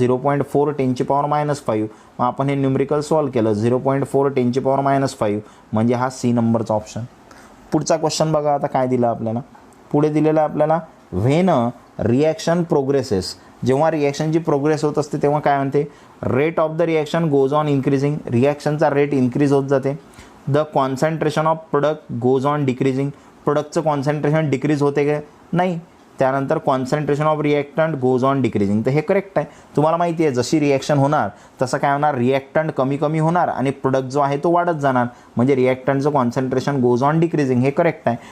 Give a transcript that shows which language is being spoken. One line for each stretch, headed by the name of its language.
Marathi: 0.4 10⁻⁵. मग आपण हे न्यूमरिकल सॉल्व्ह केलं 0.4 10⁻⁵, म्हणजे हा सी नंबरचा ऑप्शन. पुढचा क्वेश्चन बघा आता काय दिलं आपल्याला. पुढे दिलेलं आहे आपल्याला
English: When reaction progresses.
Marathi: जेव्हा रिॲक्शनची प्रोग्रेस होत असते तेव्हा काय म्हणते?
English: Rate of the reaction goes on increasing.
Marathi: रिॲक्शनचा rate increase होत जाते.
English: The concentration of product goes on decreasing.
Marathi: प्रोडक्टचं concentration decrease होते का? नाही. त्यानंतर
English: Concentration of reactant goes on decreasing.
Marathi: तर हे करेक्ट आहे. तुम्हाला माहिती आहे जशी रिॲक्शन होणार तसं काय होणार? रिॲक्टंट कमी कमी होणार आणि प्रोडक्ट जो आहे तो वाढत जाणार, म्हणजे रिॲक्टंटचं कॉन्सन्ट्रेशन
English: Goes on decreasing.
Marathi: हे करेक्ट आहे.